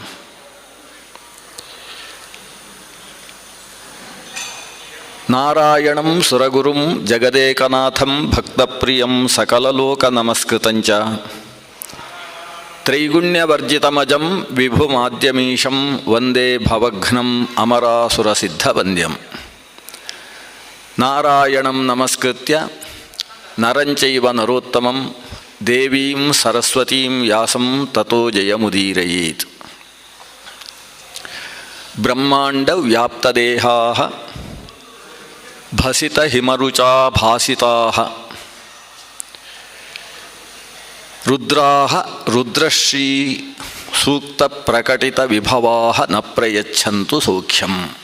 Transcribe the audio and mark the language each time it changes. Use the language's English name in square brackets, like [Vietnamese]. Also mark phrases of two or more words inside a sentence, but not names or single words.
[Sanskrit] ನಾರಾಯಣಂ ಸುರಗುರುಂ ಜಗದೇಕನಾಥಂ ಭಕ್ತಪ್ರಿಯಂ ಸಕಲಲೋಕನಮಸ್ಕೃತಂಚ ತ್ರೈಗುಣ್ಯವರ್ಜಿತಮಜಂ ವಿಭುಮಾದ್ಯಮೀಶಂ ವಂದೇ ಭವಘ್ನಂ ಅಮರಾಸುರಸಿದ್ಧವಂದ್ಯಂ. ನಾರಾಯಣಂ ನಮಸ್ಕೃತ್ಯ ನರಂಚೈವ ನರೋತ್ತಮಂ ದೇವೀಂ ಸರಸ್ವತೀಂ ವ್ಯಾಸಂ ತತೋ ಜಯಮುದೀರಯೇತ್. ಬ್ರಹ್ಮಾಂಡ ವ್ಯಾಪ್ತದೇಹಾಃ ಭಸಿತ ಹಿಮರುಚಾ ಭಾಸಿತಾಃ ರುದ್ರಾಃ ರುದ್ರಶ್ರೀ ಸೂಕ್ತ ಪ್ರಕಟಿತ ವಿಭವಾಃ ನ ಪ್ರಯಚ್ಛಂತು ಸೌಖ್ಯಂ.